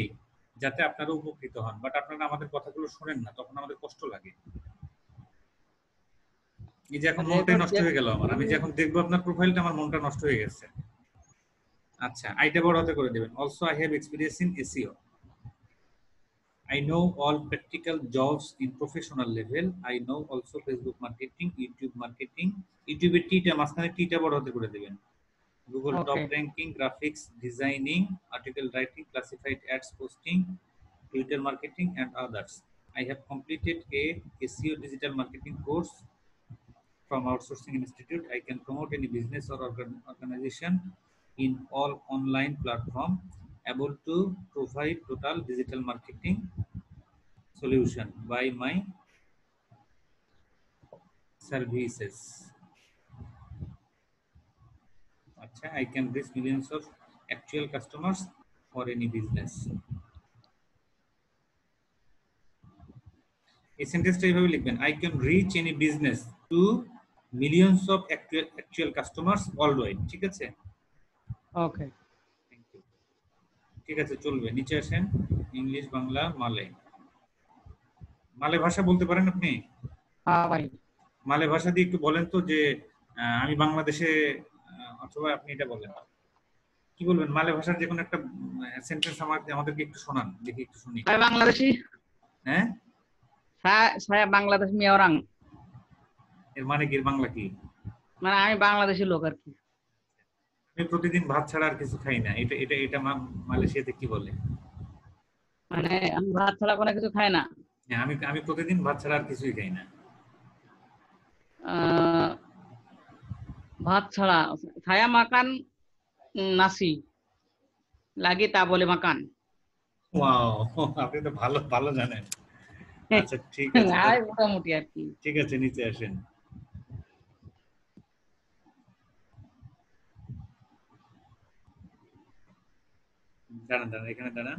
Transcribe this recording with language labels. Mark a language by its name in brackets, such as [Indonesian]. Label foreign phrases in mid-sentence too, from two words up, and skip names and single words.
[Bangla] যাতে আপনারা উপকৃত হন, বাট আপনারা আমাদের কথাগুলো শোনেন না, তখন আমাদের কষ্ট লাগে। এই যে এখন মনটাই নষ্ট হয়ে গেল আমার, আমি যে এখন দেখবো আপনার প্রোফাইলটা, আমার মনটা নষ্ট হয়ে গেছে। আচ্ছা, আইটা বড় হাতে করে দিবেন। [English] also I have experience in SEO. I know all practical jobs in professional level. I know also Facebook marketing, YouTube marketing. [Bangla] YouTube এর টিটা মাঝখানে টিটা বড় হাতে করে দিবেন। [English] Google top ranking, graphics designing, article writing, classified ads posting, Twitter marketing and others. I have completed a SEO digital marketing course from Outsourcing Institute. I can promote any business or organization in all online platform, able to provide total digital marketing solution by my services. Acha, I can reach millions of actual customers for any business. [Bangla] এই সেন্টেন্সটা এইভাবে লিখবেন, [English] I can reach any business to millions of actual customers worldwide. [Bangla] ঠিক আছে? ওকে, [English] thank you. [Bangla] ঠিক আছে, চলবে। নিচে আসেন, ইংলিশ, বাংলা, মালয়। মালয় ভাষা বলতে পারেন আপনি? হ্যাঁ ভাই। মালয় ভাষা দিয়ে একটু বলেন তো যে আমি বাংলাদেশে, অথবা আপনি এটা বলেন, কি বলবেন? মালয় ভাষার যে কোনো একটা সেন্টেন্স আমাদেরকে একটু শোনান, দেখি একটু শুনি। [Malay] saya Bangladeshi. [Bangla] হ্যাঁ, [Malay] saya Bangladesh mi orang. [Bangla] এর মানে কি? বাংলা কি? মানে আমি বাংলাদেশি লোক আর কি। আমি প্রতিদিন ভাত ছাড়া আর কিছু খাই না, এটা এটা এটা মালয়েশিয়াতে কি বলে? মানে আমি ভাত ছাড়া কোনো কিছু খাই না। হ্যাঁ, আমি আমি প্রতিদিন ভাত ছাড়া আর কিছুই খাই না। ভাত ছাড়া [Malay] saya makan nasi lagi tak boleh makan. [Bangla] ওয়াও, আপনি তো ভালো ভালো জানেন। আচ্ছা ঠিক আছে, আর মোটামুটি আর কি। ঠিক আছে, নিচে আসেন। দাঁড়ান দাঁড়ান, এখানে দাঁড়ান।